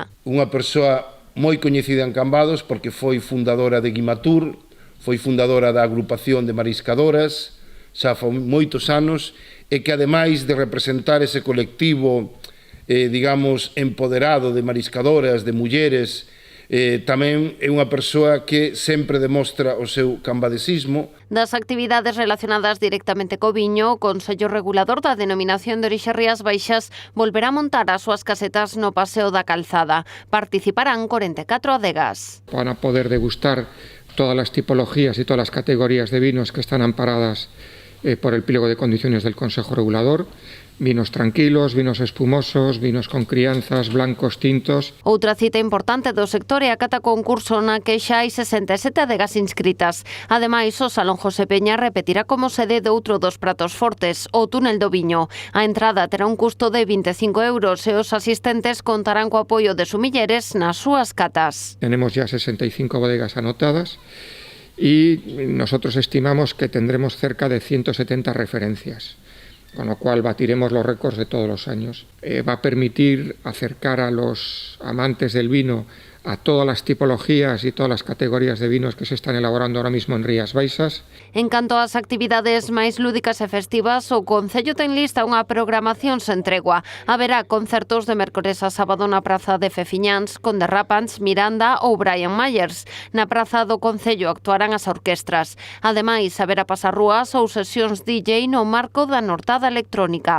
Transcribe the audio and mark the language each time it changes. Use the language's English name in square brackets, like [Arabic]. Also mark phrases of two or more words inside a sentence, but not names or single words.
[Galician] Unha persoa moi coñecida en Cambados porque foi fundadora de Guimatur, foi fundadora da agrupación de mariscadoras, xa foi moitos anos, e que ademais de representar ese colectivo, digamos, empoderado de mariscadoras, de mulleres, tamén é unha persoa que sempre demostra o seu cambadesismo. Das actividades relacionadas directamente co viño, o Consello Regulador da Denominación de Orixe Rías Baixas volverá a montar as súas casetas no Paseo da Calzada. Participarán 44 adegas. [Spanish] Van a poder degustar todas las tipologías y todas las categorías de vinos que están amparadas por el pliego de condiciones del Consejo Regulador. Vinos tranquilos, vinos espumosos, vinos con crianzas, blancos, tintos. [Galician] Outra cita importante do sector é a cata concurso na que xa hai 67 adegas inscritas. Ademais, o Salón José Peña repetirá como sede de outro dos pratos fortes, o túnel do viño. A entrada terá un custo de 25 euros e os asistentes contarán co apoio de sumilleres nas súas catas. [Spanish] Tenemos ya 65 bodegas anotadas y nosotros estimamos que tendremos cerca de 170 referencias. Con lo cual batiremos los récords de todos los años. Va a permitir acercar a los amantes del vino a todas las tipologías y todas las categorías de vinos que se están elaborando ahora mismo en Rías Baixas. [Galician] En canto ás actividades máis lúdicas e festivas, o Concello ten lista unha programación sen tregua. Haberá concertos de mércores a sábado na Praza de Fefiñáns con The Rapans, Miranda ou Brian Myers. Na Praza do Concello actuarán as orquestras. Ademais, haberá pasarrúas ou sesións DJ no marco da Nortada Electrónica.